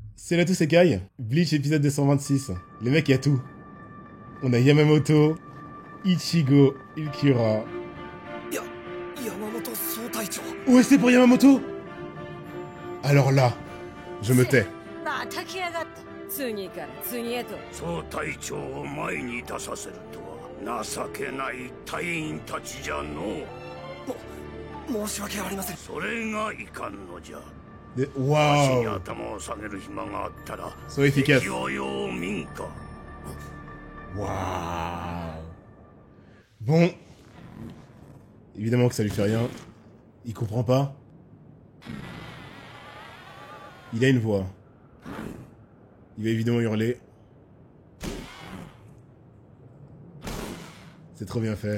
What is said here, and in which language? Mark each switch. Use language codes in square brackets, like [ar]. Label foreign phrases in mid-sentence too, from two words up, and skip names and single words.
[fr] C'est là tout Sekai, Bleach épisode 226. Les mecs, y a tout. On a Yamamoto, Ichigo, Ulquiorra. Yamamoto Sotaicho. OST pour Yamamoto. Alors là, je me tais. [ja] 次から次へと総隊長を前に出させるとは情けない隊員たちじゃのう。申し訳ありません。それがいかんのじゃ。足に [fr] Waouh, [ja] 頭を下げる暇があったら [fr] so efficace. [ja] 敵をよう見んか。 [fr] Waouh. Bon. Évidemment que ça lui fait rien. Il comprend pas. Il a une voix. Il va évidemment hurler. C'est trop bien fait.